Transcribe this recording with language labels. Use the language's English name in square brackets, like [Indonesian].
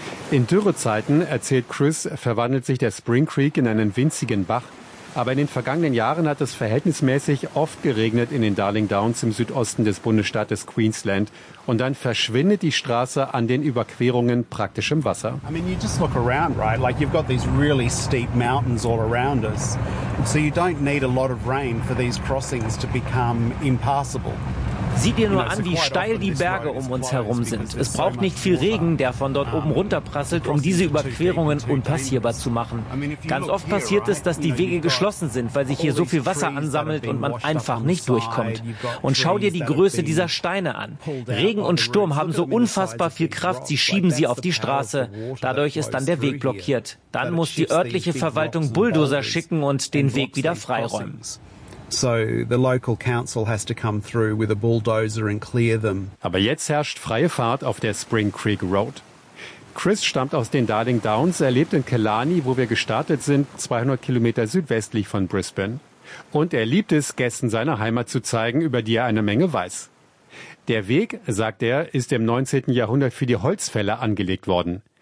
[German] In Dürrezeiten, erzählt Chris, verwandelt sich der Spring Creek in einen winzigen Bach. Aber in den vergangenen Jahren hat es verhältnismäßig oft geregnet in den Darling Downs im Südosten des Bundesstaates Queensland. Und dann verschwindet die Straße an den Überquerungen praktisch im Wasser. [English] I mean, you just look around, right? Like, you've got these really steep mountains all around us. So you don't need a lot of rain for these crossings to become impassable. [German] Sieh dir nur an, wie steil die Berge um uns herum sind. Es braucht nicht viel Regen, der von dort oben runterprasselt, um diese Überquerungen unpassierbar zu machen. Ganz oft passiert es, dass die Wege geschlossen sind, weil sich hier so viel Wasser ansammelt und man einfach nicht durchkommt. Und schau dir die Größe dieser Steine an. Regen und Sturm haben so unfassbar viel Kraft, sie schieben sie auf die Straße. Dadurch ist dann der Weg blockiert. Dann muss die örtliche Verwaltung Bulldozer schicken und den Weg wieder freiräumen. [English] So the local council has to come through with a bulldozer and clear them. [German] Aber jetzt herrscht freie Fahrt auf der Spring Creek Road. Chris stammt aus den Darling Downs, er lebt in Killarney, wo wir gestartet sind, 200 Kilometer südwestlich von Brisbane. Und er liebt es, Gästen seine Heimat zu zeigen, über die er eine Menge weiß. Der Weg, sagt er, ist im 19. Jahrhundert für die Holzfäller angelegt worden.